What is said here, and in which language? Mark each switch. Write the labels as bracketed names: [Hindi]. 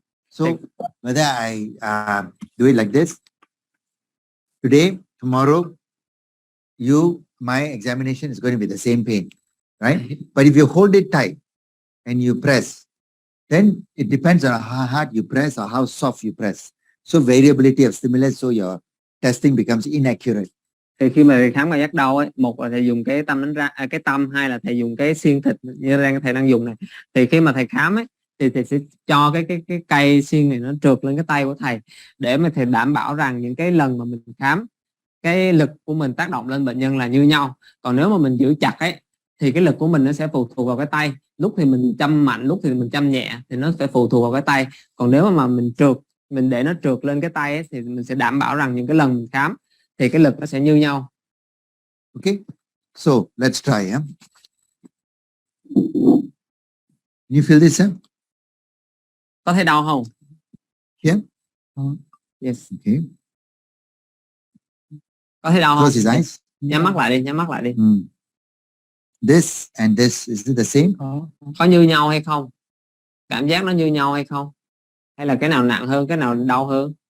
[English] So whether I do it like this, today, tomorrow, my examination is going to be the same pain, right? But if you hold it tight and you press, then it depends on how hard you press or how soft you press. So variability of stimulus, so your testing becomes inaccurate. [Vietnamese] Thì khi mà khám cảm giác đau ấy, một là thầy dùng cái tâm đánh ra cái tâm, hai là thầy dùng cái xiên thịt như thầy đang dùng này. Thì khi mà thầy khám ấy thì thầy sẽ cho cái cây xiên này nó trượt lên cái tay của thầy, để mà thầy đảm bảo rằng những cái lần mà mình khám, cái lực của mình tác động lên bệnh nhân là như nhau. Còn nếu mà mình giữ chặt ấy thì cái lực của mình nó sẽ phụ thuộc vào cái tay, lúc thì mình châm mạnh, lúc thì mình châm nhẹ, thì nó sẽ phụ thuộc vào cái tay. Còn nếu mà mình để nó trượt lên cái tay ấy, thì mình sẽ đảm bảo rằng những cái lần mình khám thì cái lực nó sẽ như nhau. [English] Okay, so let's try. You feel this? [Vietnamese] Có thấy đau không? [English] Here? Yes. Okay. [Vietnamese] Có thấy đau không? [English] Close his eyes. [Vietnamese] Nhắm mắt lại đi. [English] This and this, is it the same? [Vietnamese] Có như nhau hay không? Cảm giác nó như nhau hay không? Hay là cái nào nặng hơn, cái nào đau hơn?